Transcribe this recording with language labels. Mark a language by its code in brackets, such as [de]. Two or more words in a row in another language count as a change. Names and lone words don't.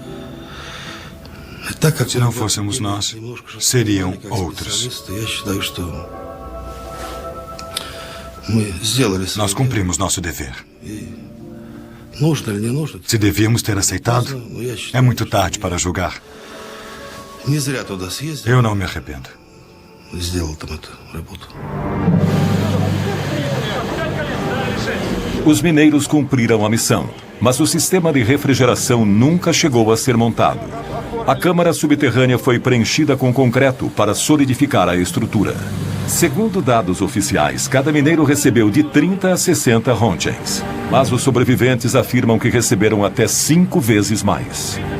[pt] Se não fôssemos nós, seriam outros. Nós cumprimos nosso dever. Se devíamos ter aceitado, é muito tarde para julgar. Eu não me arrependo. [ru] сделал там эту работу. [pt] Os mineiros cumpriram a missão, mas o sistema de refrigeração nunca chegou a ser montado. A câmara subterrânea foi preenchida com concreto para solidificar a estrutura. Segundo dados oficiais, cada mineiro recebeu de 30 a 60 rontgens, mas os sobreviventes afirmam que receberam até 5 vezes mais.